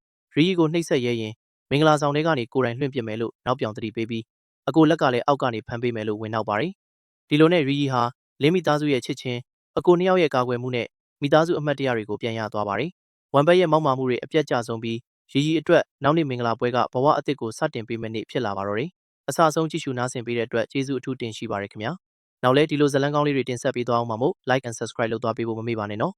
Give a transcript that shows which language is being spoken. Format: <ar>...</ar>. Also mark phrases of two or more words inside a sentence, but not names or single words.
<my>ရီရီကိုနှိပ်စက်ရဲရင်မင်္ဂလာဆောင်တွေကနေကိုယ်တိုင်လွှင့်ပြမယ်လို့နောက်ပြောင်တတိပေးပြီးအကိုလက်ကလည်းအောက်ကနေဖမ်းပေးမယ်လို့ဝင်နောက်ပါတယ်။ဒီလိုနဲ့ရီရီဟာလင်းမိသားစုရဲ့ချစ်ချင်းအကိုနှစ်ယောက်ရဲ့ကာကွယ်မှုနဲ့မိသားစုအမှတ်တရတွေကိုပြန်ရသွားပါတယ်။ဝန်ဘတ်ရဲ့မောက်မာမှုတွေအပြတ်ကျဆုံးပြီးရီရီအတွက်နောက်နေ့မင်္ဂလာပွဲကဘဝအသစ်ကိုစတင်ပေးမယ့်နေ့ဖြစ်လာပါတော့တယ်။အစအဆုံးကြည့်ရှုနားဆင်ပေးတဲ့အတွက်ကျေးဇူးအထူးတင်ရှိပါတယ်ခင်ဗျာ။နောက်လဲဒီလိုဇာတ်လမ်းကောင်းလေးတွေတင်ဆက်ပေးသွားအောင်ပါမို့</my> <en>like and subscribe</en> <my>လုပ်သွားပေးဖို့မမေ့ပါနဲ့နော်။</my>